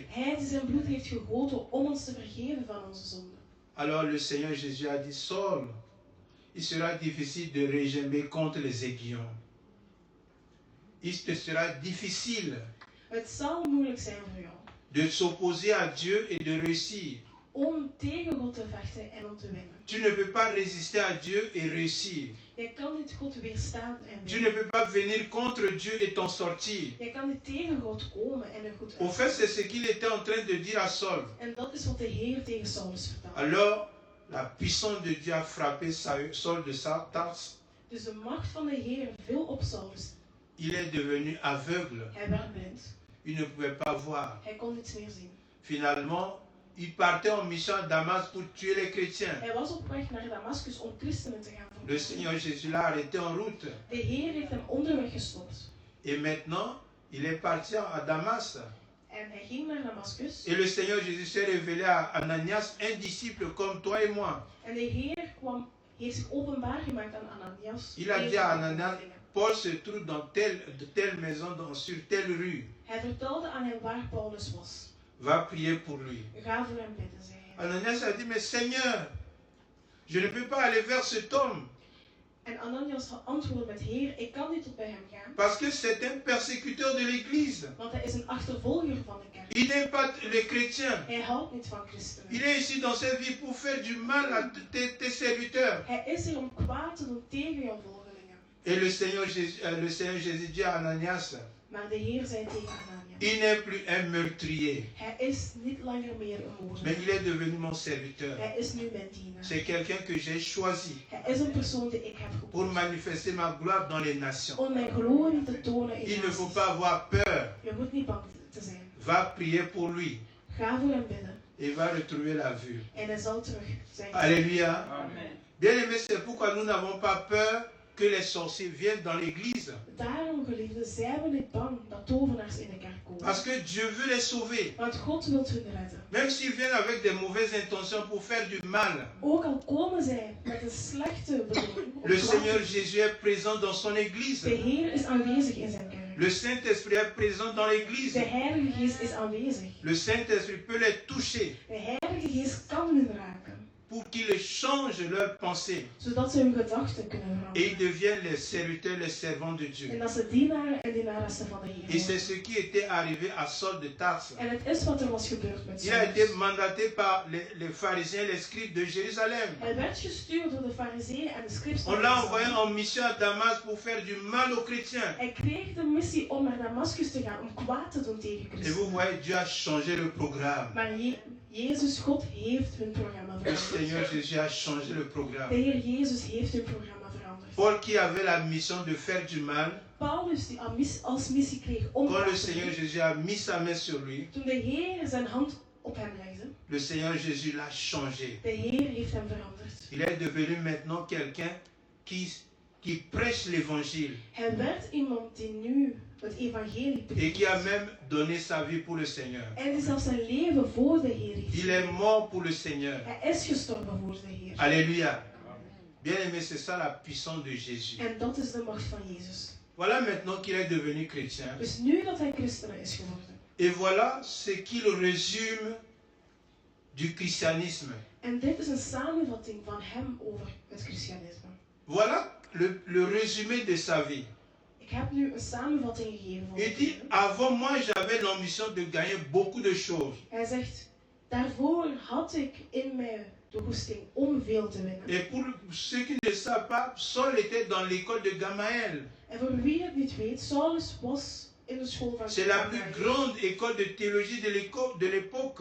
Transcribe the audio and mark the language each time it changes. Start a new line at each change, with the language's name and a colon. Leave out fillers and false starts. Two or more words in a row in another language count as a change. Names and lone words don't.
Dutch: Hij die zijn bloed heeft gegoten om ons te vergeven van onze zonden.
French: Alors le Seigneur Jésus a dit, Saul, il sera difficile de régimer contre les aiguillons. il te sera difficile
Dutch: Het zal moeilijk zijn voor jou
French: de s'opposer à Dieu et de réussir.
Dutch: om tegen God te vechten en om te winnen.
French: Tu ne peux pas résister à Dieu et réussir.
Dutch: Jij kan niet God weerstaan en
French: Tu ne
Dutch: winnen.
French: peux pas venir contre Dieu et t'en sortir.
Dutch: Jij kan niet tegen God komen en er goed
French: Au fait,
Dutch: uit.
French: c'est ce qu'il était en train de dire à Saul.
Dutch: En dat is wat de Heer tegen Saulus vertelde.
French: Alors, la puissance de Dieu a frappé Saul de Tarse.
Dutch: Dus de macht van de Heer viel op Saulus.
French: Il est devenu aveugle.
Dutch: Hij werd blind.
French: Il ne pouvait pas voir.
Dutch: Hij kon niets meer zien.
French: Finalement, il partait en mission à Damas pour tuer les chrétiens.
Dutch: Hij was op weg naar Damascus om christenen te gaan
French: Le
Dutch: vermoorden.
French: Seigneur Jésus l'a arrêté en route.
Dutch: De Heer heeft hem onderweg gestopt.
French: Et maintenant, il est parti à Damas.
Dutch: En hij ging naar Damascus.
French: Et le Seigneur Jésus s'est révélé à Ananias, un disciple comme toi et moi.
Dutch: En de Heer heeft zich openbaar gemaakt aan Ananias.
French: Il a
Dutch: Een
French: dit à
Dutch: van de
French: Ananias,
Dutch: dingen.
French: Paul se trouve dans telle maison, sur telle rue.
Dutch: Hij vertelde aan hem waar Paulus was.
French: Va prier pour lui.
Dutch: Ga voor hem bidden, zei hij.
French: Ananias a dit, mais Seigneur, je ne peux pas aller vers cet homme.
Dutch: En Ananias antwoordde met: Heer, ik kan niet tot bij hem gaan,
French: Parce que c'est un persécuteur de l'église.
Dutch: want hij is een achtervolger van de kerk.
French: Il n'est pas le chrétien.
Dutch: Hij houdt niet van christenen.
French: Il est ici dans cette vie pour faire du mal à tes serviteurs.
Dutch: Hij is hier om kwaad te doen tegen jouw volgelingen.
French: Et le Seigneur Jésus dit à Ananias,
Dutch: Maar de Heer zei tegen Ananias:
French: il n'est plus un meurtrier,
Dutch: Hij is niet langer meer een
French: mais
Dutch: moordenaar.
French: il est devenu mon serviteur.
Dutch: Hij is nu mijn dienaar.
French: C'est quelqu'un que j'ai choisi
Dutch: Hij is een persoon die ik heb
French: pour
Dutch: gekozen.
French: manifester ma gloire dans les nations.
Dutch: Om mijn glorie te tonen in
French: Il
Dutch: de
French: ne faut
Dutch: naties.
French: pas avoir peur.
Dutch: Je moet niet bang te zijn.
French: Va prier pour lui
Dutch: Ga voor hem bidden.
French: et va retrouver la vue.
Dutch: En hij zal terug zijn.
French: Alléluia. Amen. Bien-aimés, c'est pourquoi nous n'avons pas peur que les sorciers viennent dans l'église.
Dutch: Daarom, geliefden, zijn we niet bang dat tovenaars in de kerk komen.
French: Parce que Dieu veut les sauver.
Dutch: Want God wil hun redden.
French: Même s'ils viennent avec des mauvaises intentions pour faire du mal.
Dutch: Ook al komen zij met een slechte bedoeling. om
French: Le
Dutch: kwaad
French: Seigneur
Dutch: te doen.
French: Jésus est présent dans son église.
Dutch: De Heer is aanwezig in zijn kerk.
French: Le Saint-Esprit est présent dans
Dutch: De
French: l'église.
Dutch: Heilige Geest is aanwezig.
French: Le Saint-Esprit peut les toucher
Dutch: De Heilige Geest kan hun raken.
French: pour qu'ils changent leurs pensées
Dutch: Zodat ze hun gedachten kunnen
French: et ils
Dutch: veranderen.
French: deviennent les serviteurs, les servants de
Dutch: En
French: Dieu.
Dutch: dat ze dienaren en dienaressen van de
French: Et
Dutch: Heer
French: c'est
Dutch: worden.
French: ce qui était arrivé à Saul de Tarse.
Dutch: En het is wat er was gebeurd met
French: Il a été
Dutch: Saulus.
French: mandaté par les pharisiens, les scribes de Jérusalem.
Dutch: Hij werd gestuurd door de fariseeën en de scribes van
French: On l'a envoyé
Dutch: Jeruzalem.
French: en mission à Damas pour faire du mal aux chrétiens.
Dutch: Hij kreeg de missie om naar Damascus te gaan om kwaad te doen tegen
French: Et vous
Dutch: Christus.
French: voyez, Dieu a changé le programme.
Dutch: Maar Jezus, God, heeft hun programma
French: Le Seigneur
Dutch: veranderd.
French: Jésus a changé le
Dutch: De
French: programme.
Dutch: Heer Jezus heeft hun programma veranderd.
French: Paul qui avait la mission de faire du mal,
Dutch: Paulus, die als missie kreeg om
French: quand le
Dutch: kwaad te
French: Seigneur
Dutch: doen,
French: Jésus a mis sa main sur lui,
Dutch: toen de Heer zijn hand op hem legde,
French: le Seigneur Jésus l'a changé.
Dutch: de Heer heeft hem veranderd.
French: Il est devenu maintenant quelqu'un qui prêche l'évangile
Dutch: Hij werd iemand die nu het evangelie
French: et qui a
Dutch: predikt.
French: même donné sa vie pour le Seigneur.
Dutch: En die zelfs zijn leven voor de Heer heeft.
French: Il est mort pour le Seigneur.
Dutch: Hij is gestorven voor de Heer.
French: Alléluia. Bien-aimé, c'est ça la puissance de Jésus.
Dutch: En dat is de macht van Jezus.
French: Voilà maintenant qu'il est devenu chrétien.
Dutch: Dus nu dat hij christen is geworden.
French: Et voilà ce qu'il résume du christianisme.
Dutch: En dit is een samenvatting van hem over het christianisme.
French: Voilà le résumé de sa vie.
Dutch: Ik heb nu een samenvatting gegeven van
French: Il
Dutch: zijn
French: dit,
Dutch: leven.
French: avant moi j'avais l'ambition de gagner beaucoup de choses.
Dutch: Hij zegt, daarvoor had ik in mij de goesting om veel te winnen.
French: Et pour ceux qui ne savent pas, Saul était dans l'école de Gamaël.
Dutch: En voor wie het niet weet, Saulus was in de school van
French: C'est la
Dutch: Gamaliel.
French: plus grande école de théologie de l'époque.